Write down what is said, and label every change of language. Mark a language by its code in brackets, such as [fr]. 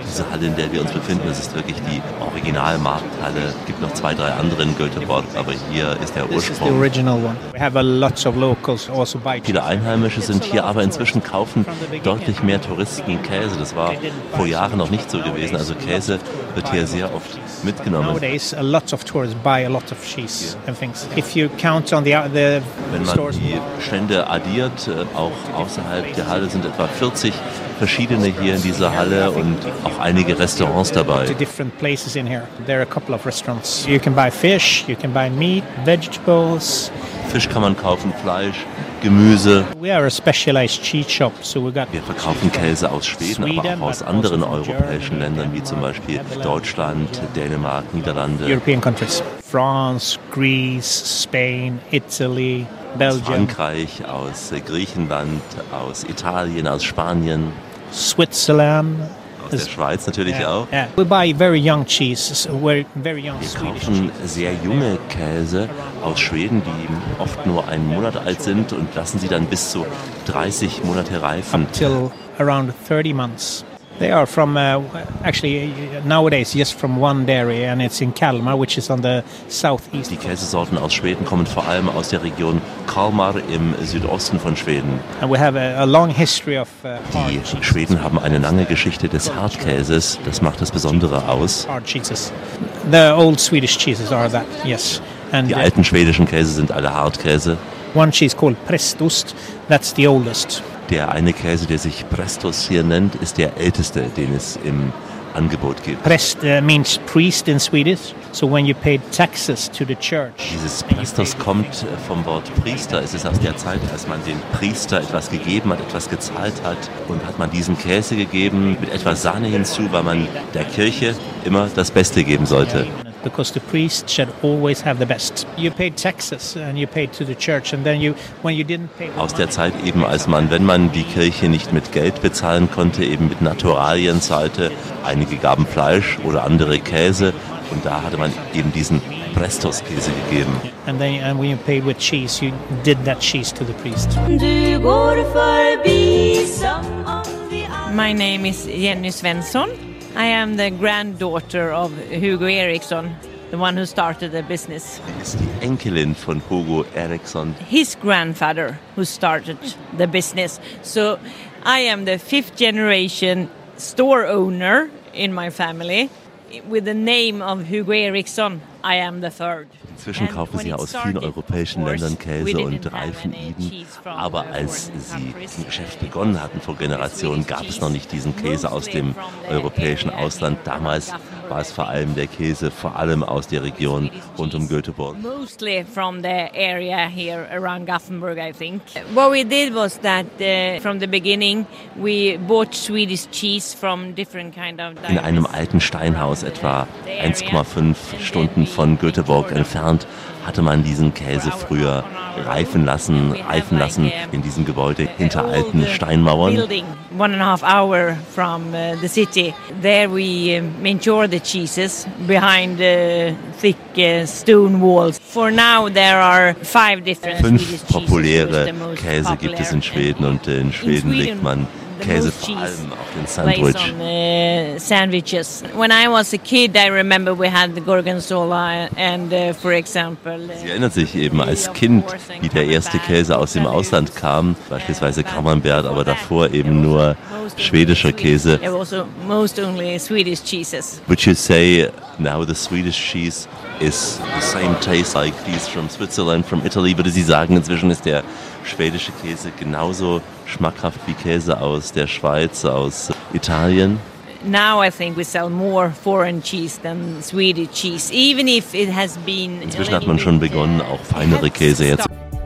[de] Diese Halle, in der wir uns befinden, das ist wirklich die Originalmarkthalle. Es gibt noch zwei, drei andere in Göteborg, aber hier ist der Ursprung. [en] This is the original one. We have a lot of locals also buy. [de] Viele Einheimische sind hier, aber inzwischen kaufen deutlich mehr Touristen Käse. Das war vor Jahren noch nicht so gewesen. Also Käse wird hier sehr oft mitgenommen. [en] Nowadays, a lot of tourists buy a lot of cheese and things. If you count on the [de] wenn man die Stände addiert, auch außerhalb der Halle sind sind etwa 40 verschiedene hier in dieser Halle und auch einige Restaurants dabei. [en] Different places in here. There are a couple of restaurants. You can buy fish, you can buy meat, vegetables. [de] Fisch kann man kaufen, Fleisch, Gemüse. [en] We are a specialized cheese shop, so we got. [de] Wir verkaufen Käse aus Schweden, aber auch aus anderen europäischen Ländern wie zum Beispiel Deutschland, Dänemark, Niederlande. [en] European countries. France, Greece, Spain, Italy, Belgium. [de] Aus Frankreich, aus Griechenland, aus Italien, aus Spanien. [en] Switzerland. [de] Aus der Schweiz natürlich auch. [en] We buy very young cheese, so we're very young. [de] Wir kaufen sehr junge Käse aus Schweden, die oft nur einen Monat alt sind und lassen sie dann bis zu 30 Monate reifen. [en] Until around 30 months. They are from actually nowadays just from one dairy and it's in Kalmar, which is on the southeast. [de] Die Käsesorten aus Schweden kommen vor allem aus der Region Kalmar im Südosten von Schweden. [en] And we have a long history of [de] Die Schweden haben eine lange Geschichte des Hartkäses. Das macht das Besondere aus. [en] Hard cheeses. The old Swedish cheeses are that. Yes. [de] And die alten schwedischen Käse sind alle Hartkäse. [en] One cheese called Prestost. That's the oldest. [de] Der eine Käse, der sich Prestos hier nennt, ist der älteste, den es im Angebot gibt. [en] Prest means priest in Swedish. So when you pay taxes to the church. [de] Dieses Prestos kommt vom Wort Priester. Es ist aus der Zeit, als man den Priester etwas gegeben hat, etwas gezahlt hat. Und hat man diesen Käse gegeben mit etwas Sahne hinzu, weil man der Kirche immer das Beste geben sollte. [en] Because the priest should always have the best. You paid taxes and you paid to the church and then you, when you didn't pay. [de] Aus der Zeit eben, als man, wenn man die Kirche nicht mit Geld bezahlen konnte, eben mit Naturalien zahlte, einige gaben Fleisch oder andere Käse und da hatte man eben diesen Prestos-Käse gegeben. [en] And then and when you paid with cheese, you did that cheese to the priest. My name is Jenny Svensson. I am the granddaughter of Hugo Eriksson, the one who started the business. [de] Ist die Enkelin von Hugo Eriksson. [en] His grandfather who started the business. So I am the fifth generation store owner in my family. With the name of Hugo Eriksson, I am the third. [de] Inzwischen kaufen sie aus vielen europäischen Ländern Käse und reifen ihn. Aber als sie ein Geschäft begonnen hatten vor Generationen, gab es noch nicht diesen Käse aus dem europäischen Ausland. Damals war es vor allem der Käse, vor allem aus der Region rund um Göteborg. [en] Mostly from the area here around Gothenburg, I think. What we did was that from the beginning we bought Swedish cheese from different kind of. [de] In einem alten Steinhaus etwa 1,5 Stunden von Göteborg entfernt hatte man diesen Käse früher reifen lassen in diesem Gebäude hinter alten Steinmauern. [en] One and a half hour from the city. There we mature the cheeses behind thick stone walls. For now there are five different Swedish cheeses. [de] Fünf populäre Käse gibt es in Schweden und in Schweden legt man Käse vor allem auf den Sandwich. [en] Sandwiches. When I was a kid, I remember we had the Gorgonzola and for example. [de] Sie erinnert sich eben als Kind, wie der erste Käse aus dem Ausland kam, beispielsweise Camembert, aber davor eben nur schwedischer Käse. [en] It was most only Swedish cheeses. Would you say now the Swedish cheese is the same taste like these from Switzerland, from Italy? [de] Würde Sie sagen, inzwischen ist der schwedische Käse genauso schmackhaft wie Käse aus der Schweiz, aus Italien? [en] Now I think we sell more foreign cheese than Swedish cheese, even if it has been. [de] Inzwischen hat man schon begonnen, auch feinere Käse herzustellen.